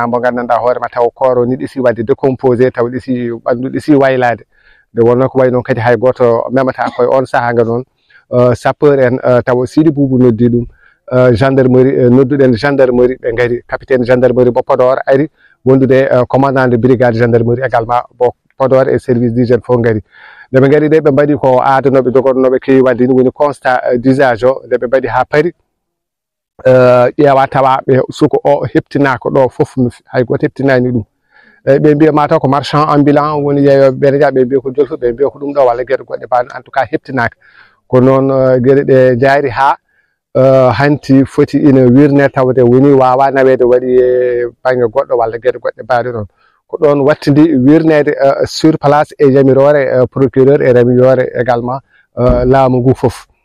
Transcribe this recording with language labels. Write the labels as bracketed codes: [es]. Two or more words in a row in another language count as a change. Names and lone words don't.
[ff] mo gandanɗa hoorema taw kooro ni ɗisi wadde décomposé taw ɗisi ɓandu ɗisi waylade nde wonno ko way noon kadi hay goto memata koye on saaha nga noon sapeur en taw Sidi Boubou noddi ɗum gendarmerie nodduɗen gendarmerie ɓe gari [fr] capitaine gendarmerie [ff] mo Podor ari wondude [fr] commandant de brigade gendarmerie également [ff] bo Podor [fr] et service d'hygiène [ff] fof gari nde ɓe gari ɗe ɓe mbaɗi ko adanoɓe jogonoɓe kewi wadde ni woni [fr] constat d'usage [ff] o nde ɓe mbaɗi ha paari ƴeewa tawa ɓe suko o heptinaka ɗo foof hay goto heptinani ɗum eyyi ɓe mbiya mataw ko [fr] marchand ambulant [ff] woni yeeyoɓe ɓe ja ɓe mbiya ko jolfu ɓe mbiya ko ɗum ɗo walla gueɗe goɗɗe mbaɗo [fr] en tout cas [ff] heptinaka ko noon gueɗe ɗe jaari ha hanti foti ina wirne tawde woni wawa nawede waɗi e banggue goɗɗo walla gueɗe goɗɗe mbaɗe ɗon ko ɗon wattidi wirnede [fr] sur place [ff] e yamirore procureur e ramiyore également laamu ngu foof